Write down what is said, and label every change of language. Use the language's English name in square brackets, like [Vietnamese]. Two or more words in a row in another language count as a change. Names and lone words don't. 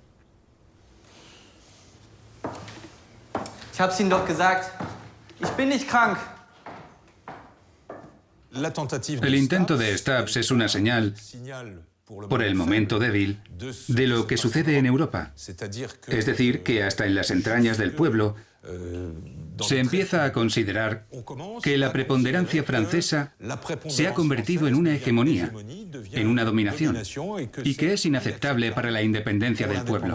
[German] Ich hab's Ihnen doch gesagt. Ich bin nicht krank. [Spanish] El intento de Stubbs es una señal, por el momento débil, de lo que sucede en Europa. Es decir, que hasta en las entrañas del pueblo se empieza a considerar que la preponderancia francesa se ha convertido en una hegemonía, en una dominación, y que es inaceptable para la independencia del pueblo.